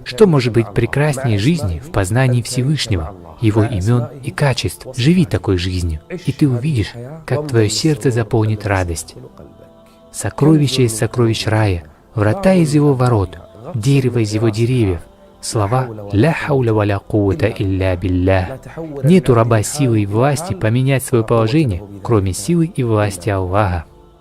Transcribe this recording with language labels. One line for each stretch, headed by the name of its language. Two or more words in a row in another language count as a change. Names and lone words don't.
Russian: Что может быть прекраснее жизни в познании Всевышнего, Его имен и качеств? Живи такой жизнью, и ты увидишь, как твое сердце заполнит радость. Сокровища из сокровищ рая, врата из его ворот, дерево из его деревьев, слова
Arabic: «لا حول ولا قوة إلا بالله».
Russian: Нет у раба силы и власти поменять свое положение, кроме силы и власти Аллаха.